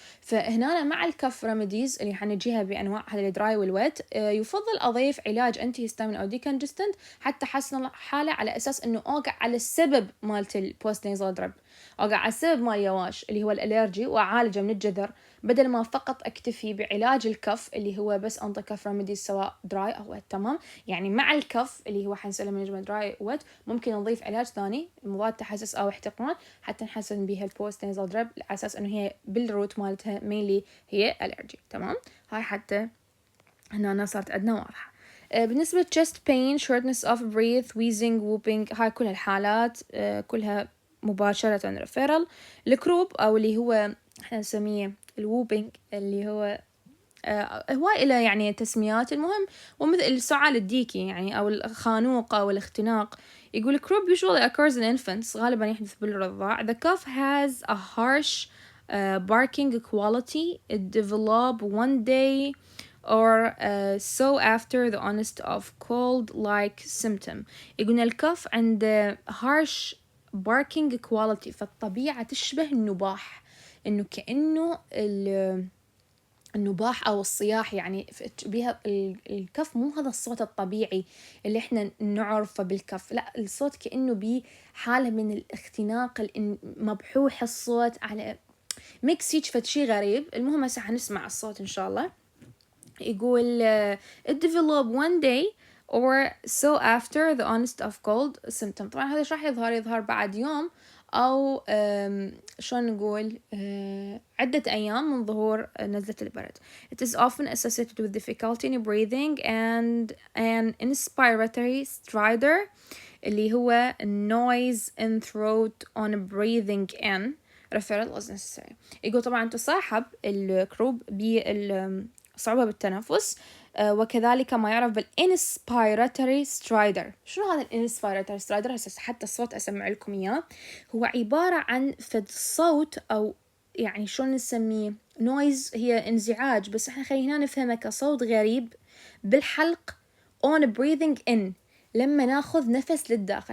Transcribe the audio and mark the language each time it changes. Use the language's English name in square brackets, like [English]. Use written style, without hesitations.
[Arabic] فهنا مع الكف ريميديز اللي حنجيها بأنواع هذا الدراي والويت، يفضل أضيف علاج أنتي هيستامين أو ديكونجستنت حتى أحسن الحالة، على أساس إنه أوقع على السبب مالت البوست نيزل درب، أوقع على السبب مال يواش اللي هو الألرجي وأعالجه من الجذر، بدل ما فقط أكتفي بعلاج الكف اللي هو بس أنطي كف ريميديز سواء دراي أو ويت. تمام، يعني مع الكف اللي هو حنسأله من دراي ويت ممكن نضيف علاج ثاني مضاد تحسس أو احتقان حتى نحسن بها البوست نيزل درب، على أساس إنه هي بالروت مالتها مينلي هي ألرجي. تمام، هاي حتى هنا صارت عندنا واضحة. بالنسبة [English] chest pain, shortness of breath, wheezing, whooping، [Arabic] هاي كل الحالات كلها مباشرة [English] referral. [Arabic] الكروب أو اللي هو احنا نسميه الووبينج اللي هو هواي إلى يعني تسميات، المهم ومثل السعال الديكي يعني أو الخانوق أو الاختناق. يقول [English] croup usually occurs in infants، [Arabic] غالبا يحدث بالرضاع. [English] The cough has a harsh barking quality. It develop one day or so after the onset of cold-like symptom. [Arabic] يقولون الكف عند [English] harsh barking quality، [Arabic] فالطبيعة تشبه النباح، إنه كأنه النباح أو الصياح، يعني بها الكف مو هذا الصوت الطبيعي اللي إحنا نعرفه بالكف، لا الصوت كأنه بيه حالة من الاختناق، مبحوح الصوت على ميكس هيك فشي غريب. المهم هسه حنسمع الصوت إن شاء الله. يقول [English] it develop one day or so after the onset of cold symptom. [Arabic] طبعا هذا راح يظهر بعد يوم أو شلون نقول عدة أيام من ظهور نزلة البرد. [English] It is often associated with difficulty in breathing and an inspiratory stridor [Arabic] اللي هو [English] noise in throat on breathing in. referral was necessary. [Arabic] يقول طبعا تصاحب الكروب بالصعوبة بالتنفس وكذلك ما يعرف بالإنسبيراتوري سترايدر. شنو هذا الإنسبيراتوري سترايدر؟ حتى الصوت أسمع لكم إياه. هو عبارة عن فد صوت أو يعني شلون نسميه نويز، هي انزعاج بس احنا خلينا نفهمه كصوت غريب بالحلق [English] on breathing in، [Arabic] لما ناخذ نفس للداخل.